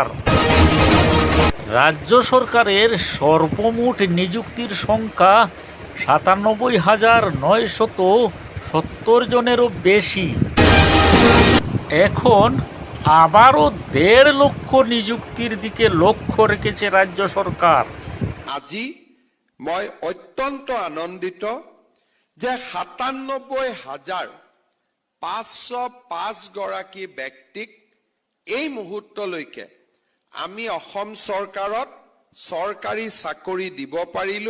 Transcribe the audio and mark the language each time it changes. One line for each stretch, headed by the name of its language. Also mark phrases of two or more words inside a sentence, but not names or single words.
Bangla: রাজ্য সরকারের সর্বমোট নিযুক্তির সংখ্যা ৯৭,৯৭০ জনেরও বেশি। এখন আবারও ১.৫ লক্ষ নিযুক্তির দিকে লক্ষ্য রেখেছে রাজ্য সরকার।
Assamese: আজি মই অত্যন্ত আনন্দিত যে ৯৭,৫০৫ গৰাকী ব্যক্তিক এই মুহূৰ্তলৈকে আমি অসম চৰকাৰত চৰকাৰী চাকৰি দিব পাৰিলো।